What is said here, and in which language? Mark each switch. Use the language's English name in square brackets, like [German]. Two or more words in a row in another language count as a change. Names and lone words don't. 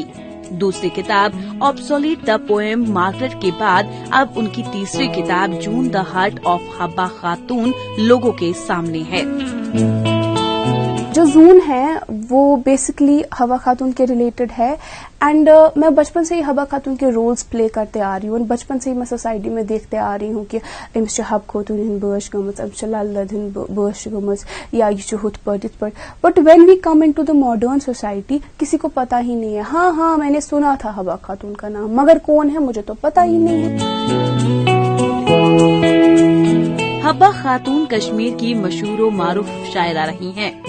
[Hindi] दूसरी किताब ऑब्सोलीट द पोएम मार्गरेट के बाद अब उनकी तीसरी किताब जून द हार्ट ऑफ हब्बा खातून लोगों के सामने है। जो जून है वो बेसिकली हवा खातून के रिलेटेड है एंड मैं बचपन से ही हवा खातून के [English] roles play [Hindi] करते आ रही हूँ। बचपन से ही मैं सोसाइटी में देखते आ रही हूँ कि [Kashmiri] अमिस छ हब खोतून हिंद बर्श गमज, अमिस छ लल्लद हिंद बर्श गमज या ये हुत पर। [English] But when we come into the modern society [Hindi] किसी को पता ही नहीं है। हाँ मैंने सुना था हवा खातून का नाम मगर कौन है मुझे तो पता ही नहीं है। हब्बा खातून कश्मीर की मशहूर मारूफ शायरा रही हैं।